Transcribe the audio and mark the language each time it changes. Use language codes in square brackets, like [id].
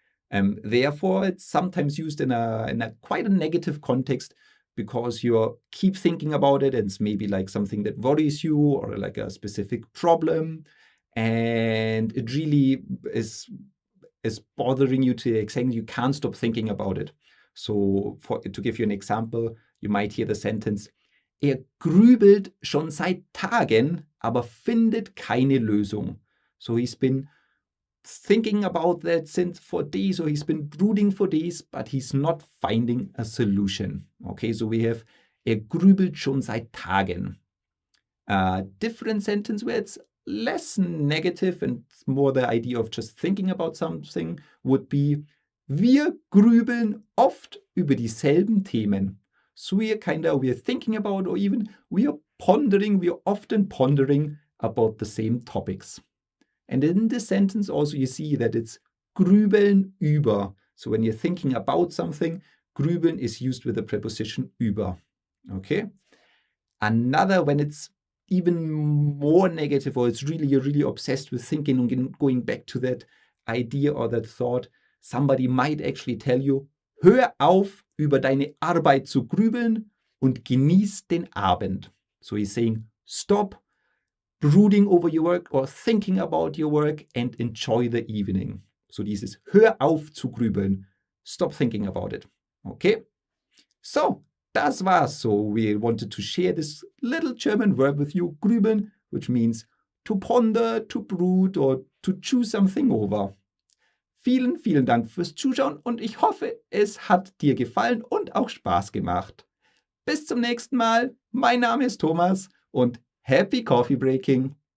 [en] Therefore, it's sometimes used in a quite a negative context, because you keep thinking about it and it's maybe like something that worries you or like a specific problem, and it really is bothering you to the extent you can't stop thinking about it. So to give you an example, you might hear the sentence, [de] grübelt schon seit Tagen, aber findet keine Lösung. [en] So he's been thinking about that since for days, or he's been brooding for days, but he's not finding a solution. Okay, so we have [de] grübelt schon seit Tagen. [en] A different sentence where it's less negative and more the idea of just thinking about something would be, [de] wir grübeln oft über dieselben Themen. [en] So we're thinking about, or even we're often pondering about the same topics. And in this sentence also you see that it's grübeln über. So when you're thinking about something, grübeln is used with the preposition über. Okay? Another, when it's even more negative, or you're really obsessed with thinking and going back to that idea or that thought, somebody might actually tell you, [de] hör auf, über deine Arbeit zu grübeln und genieß den Abend. [en] So he's saying, stop brooding over your work or thinking about your work and enjoy the evening. [de] So dieses hör auf zu grübeln. [en] Stop thinking about it. Okay? So, [de] das war's. [en] So we wanted to share this little German verb with you, grübeln, which means to ponder, to brood or to chew something over. [de] Vielen, vielen Dank fürs Zuschauen und ich hoffe, es hat dir gefallen und auch Spaß gemacht. Bis zum nächsten Mal. Mein Name ist Thomas und [en] Happy Coffee Breaking!